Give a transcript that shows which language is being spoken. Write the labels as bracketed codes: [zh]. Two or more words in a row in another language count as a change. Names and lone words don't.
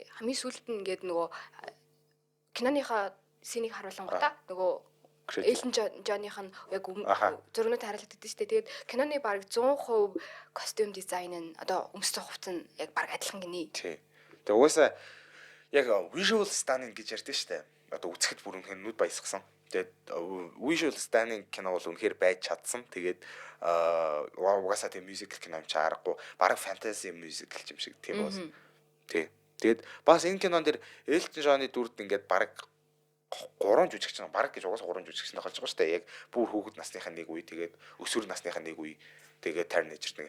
[mn] Хамгийн сүүлд нь ингээд нөгөө киноныхаа сценийг харуулангуудаа нөгөө Elton John-ийнх нь яг зургнууд харуулагддаг штэ. Тэгээд киноны баг 100% костюм дизайн нь одоо өмссөн хувцас нь яг баг адилхан гинэ. Тий. Тэгээ угаасаа яг [en] visual stunning [mn] гэж ярьдэн штэ. Одоо үзэхэд бүр үнэхээр нүд баясгсан. Тэгээд [en] visual stunning [mn] кино бол үнэхээр байж чадсан. Тэгээд угаасаа тийм musical кино юм чи аргагүй. Бараг [en] fantasy musical [mn] юм шиг тийм бас. Тий. Тэгээд бас энэ кинон дээр Elton John-ы дүрд ингээд бараг 3 жүжигч нар бараг гэж угаасаа 3 жүжигч нар болж байгаа шүү дээ. Яг бүр хүүхэд насныхаа нэг үе тэгээд өсвөр насныхаа нэг үе тэгээд Taron Egerton.